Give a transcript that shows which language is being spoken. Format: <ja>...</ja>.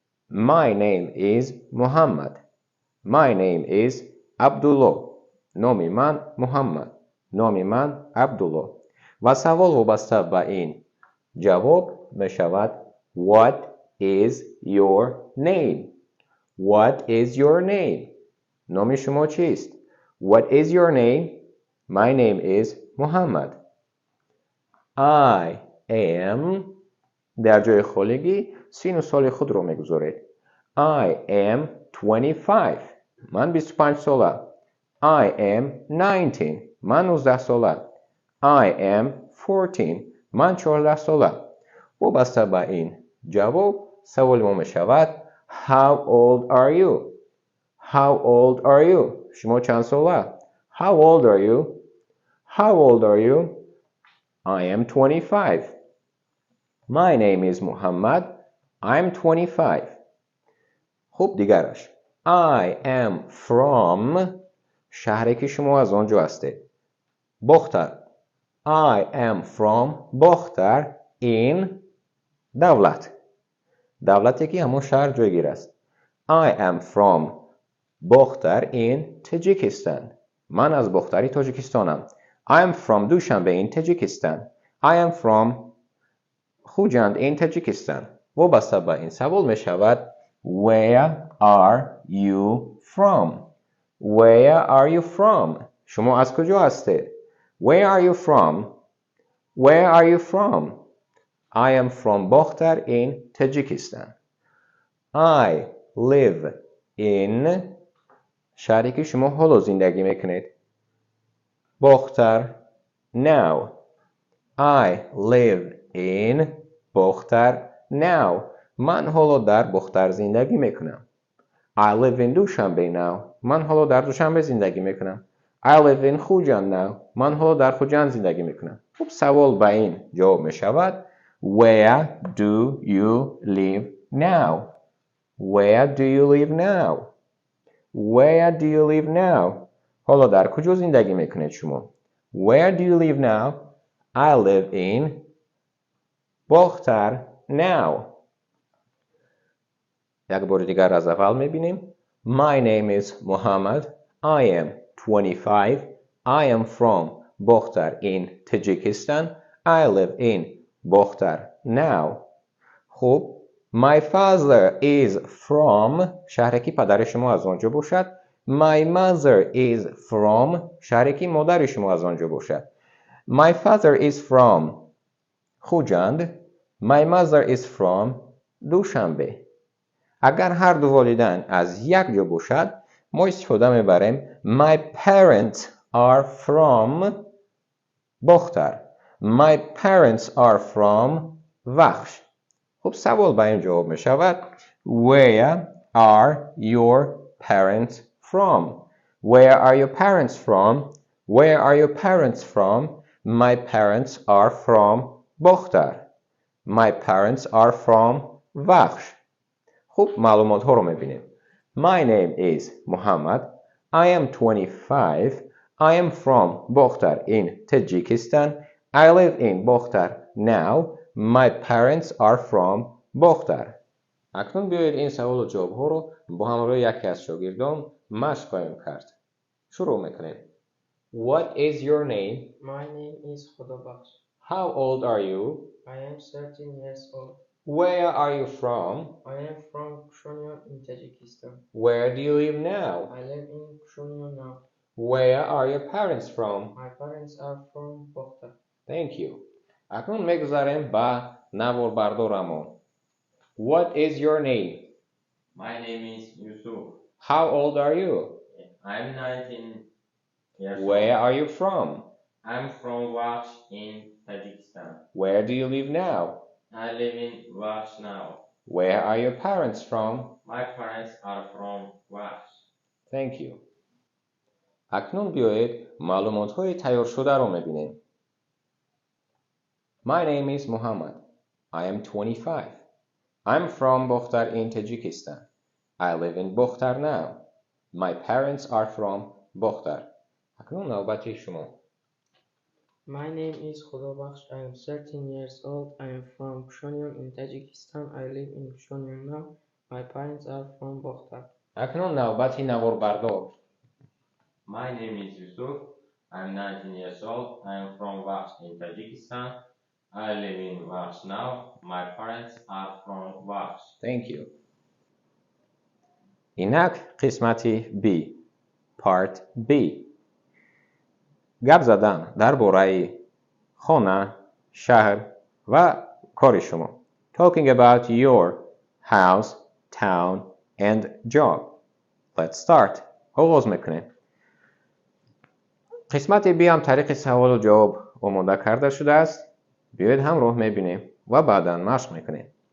<en>My name is Muhammad. My name is Abdullah.</en> <fa>نام من محمد. نام من عبدالله. و سوال وابسته به این جواب می شود</fa> <en>What is your name? What is your name?</en> <fa>نام شما چیست؟</fa> <en>What is your name? My name is Muhammad. I am</en> <fa>در جای خالگی سین و سال خود رو میگذارید.</fa> <en>I am 25.</en> <fa>من 25 ساله.</fa> <en>I am 19.</en> <fa>من 19 ساله.</fa> <en>I am 14.</en> <fa>من 14 ساله. وابسته به این جواب سوال ما می شود</fa> <en>How old are you? How old are you?</en> <fa>شما چند ساله؟</fa> <en>How old are you? How old are you? I am 25. My name is Muhammad. I'm 25.</en> <fa>خب دیگرش.</fa> <en>I am from</en> <fa>شهری که شما از آنجا هستید. باختر.</fa> <en>I am from Bakhtar in دولت.</en> <fa>دولتی که همون شهر جایگیر است.</fa> <en>I am from Bakhtar in Tajikistan.</en> <fa>من از باختری تاجیکستانم.</fa> <en>I am from Dushanbe in Tajikistan. I am from Khujand in Tajikistan.</en> <fa>وابسته به این سوال می شود</fa> <en>Where are you from? Where are you from?</en> <fa>شما از کجا هستید؟</fa> <en>Where are you from? Where are you from? I am from Bakhtar in Tajikistan. I live in</en> <fa>شهری که شما حالا زندگی میکنید.</fa> <en>Bakhtar now. I live in Bakhtar now.</en> <fa>من حالا در باختر زندگی میکنم.</fa> <en>I live in Dushanbe now.</en> <fa>من حالا در دوشنبه زندگی میکنم.</fa> <en>I live in Khujand now.</en> <fa>من حالا در خوجند زندگی میکنم. خب سوال به این جواب میشود</fa> <en>Where do you live now? Where do you live now? Where do you live now?</en> <fa>حالا در کجا زندگی میکنید شما؟</fa> <en>Where do you live now? I live in Bakhtar now.</en> <fa>یک بار دیگر از اول میبینیم.</fa> <en>My name is Muhammad. I am 25. I am from Bakhtar in Tajikistan. I live in Bakhtar now.</en> <fa>خب</fa> <en>My father is from</en> <fa>شهری که پدر شما از آنجا باشد.</fa> <en>My mother is from</en> <fa>شهری که مادر شما از آنجا باشد.</fa> <en>My father is from Khujand. My mother is from Dushanbe.</en> <fa>اگر هر دو والدین از یک جا باشد ما استفاده میبریم</fa> <en>My parents are from</en> <fa>باختر.</fa> <en>My parents are from Vakhsh.</en> <fa>خب سوال به این جواب می شود</fa> <en>Where are your parents from? Where are your parents from? Where are your parents from? My parents are from Bakhtar. My parents are from Vakhsh.</en> <fa>خوب معلومات ها رو میبینیم.</fa> <en>My name is Muhammad. I am 25. I am from Bokhtar in Tajikistan. I live in Bokhtar now. My parents are from Bokhtar.</en> <fa>اکنون بیایید این سوال و جواب ها رو با همراه یکی از شاگردان مشق خواهیم کرد. شروع میکنیم.</fa> <en>What is your name? My name is Khodabakhsh. How old are you? I am 13 years old. Where are you from? I am from Kshonyon in Tajikistan. Where do you live now? I live in Kshonyon now. Where are your parents from? My parents are from Bokhtar. Thank you.</en> <fa>اکنون میگذاریم با نوار بردارمون.</fa> <en>What is your name? My name is Yusuf. How old are you? I'm 19 years Where old. are you from? I'm from Vaksh in Tajikistan. Where do you live now? I live in Vaksh now. Where are your parents from? My parents are from Vaksh. Thank you.</en> <fa>اکنون بیایید معلومات های تیار شده رو میبینیم.</fa> <en>My name is Muhammad. I am 25. I'm from Bokhtar in Tajikistan. I live in Bokhtar now. My parents are from Bokhtar.</en> <fa>اکنون نوبت شما.</fa> <en>My name is Khodabakhsh. I am 13 years old. I am from Kshonyon in Tajikistan. I live in Kshonyon now. My parents are from Bokhtar.</en> <fa>اکنون نوبت نوار بردار.</fa> <en>My name is Yusuf. I'm 19 years old. I'm from Vaksh in Tajikistan. I live in Vaksh now. My parents are from Vaksh. Thank you.</en> <fa>اینک قسمتی B.</fa> <en>Part B.</en> <fa>گپ زدن درباره خانه، شهر و کار شما.</fa> <en>Talking about your house, town and job. Let's start.</en> <fa>آغاز میکنیم. قسمت B هم طریق سوال و جواب آماده کرده شده است. بیایید همراه میبینیم و بعدا مشق میکنیم.</fa>